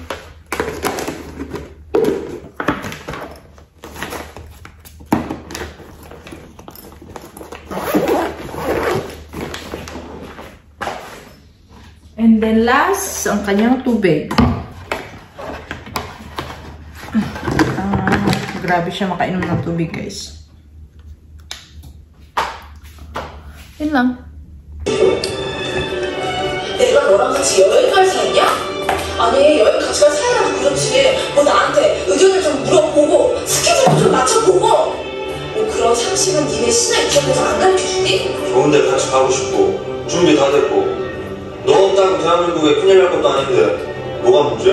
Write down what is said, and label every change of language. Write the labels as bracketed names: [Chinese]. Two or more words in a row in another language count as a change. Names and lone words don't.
[English] And then last, [Filipino] ang kanyang tubig. Grabe siya makainom ng tubig, guys. Yun lang. [Korean] 내가 너랑 같이 여행 갈 사이냐? 아니, 여행 같이 갈 사이라도 그렇지. 뭐 나한테 의견을 좀 물어보고 스케줄 좀 맞춰보고 뭐 그런 상식은 니네 신화 입장에서 안 가르쳐주니? 좋은데 같이 가고 싶고 준비 다 됐고 너 없다고 대한민국에 큰일 날 것도 아닌데 뭐가 문제야?